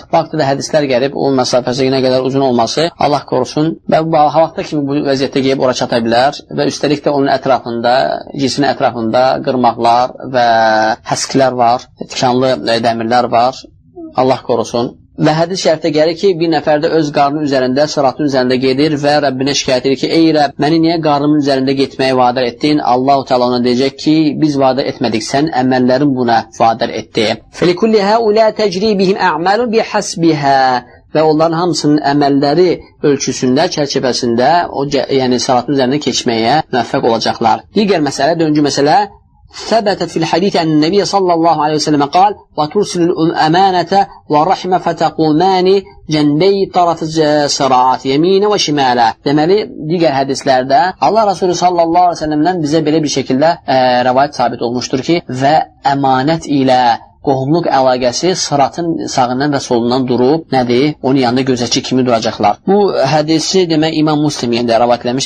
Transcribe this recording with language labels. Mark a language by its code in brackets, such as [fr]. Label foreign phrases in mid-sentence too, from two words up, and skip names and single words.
[az] Vaxtı da hədislər gəlib, o məsafəsi nə qədər uzun olması, Allah qorusun və bu vaxta kimi bu vəziyyətdə gəlib ora çata bilər və üstəlik də onun ətrafında, cismin ətrafında qırmaqlar və həsklər var, tikanlı dəmirlər var, Allah qorusun. Və hədis şərifdə gəlir ki, bir nəfər də öz qarnının üzərində, sıratın üzərində gedir və Rəbbinə şikayət edir ki, ey Rəbb, məni niyə qarnımın üzərində getməyə vadar etdin? Allah-u Teala ona deyəcək ki, biz vadar etmədik, sən əməllərin buna vadar etdi. [ar] فَلِكُلِّ هَؤُلَا تَجْرِي بِهِمْ أَعْمَالٌ بِحَسْبِهَا [az] və onların hamısının əməlləri ölçüsündə, çərçivəsində, yəni sıratın üzərindən keçməyə müvəffəq olacaqlar. Digər məsələ, dördüncü məsələ, [ar] ثبتت في الحديث أن النبي صلى الله عليه وسلم قال وترسل الأمانة والرحمة فتقومان جنبي طرف الصراعات يمين وشمالا. [az] Deməli, digər hədislərdə Allah Resulü [ar] صلى الله عليه وسلم [az] bizə belə bir şəkildə rəvayət sabit olmuşdur ki, və əmanət ilə qohumluq əlaqəsi sıratın sağından və solundan durub, nədir? Onun yanında gözətçi kimi duracaqlar. Bu hədisi demək İmam Müslim yerində rəvayət eləmişdir.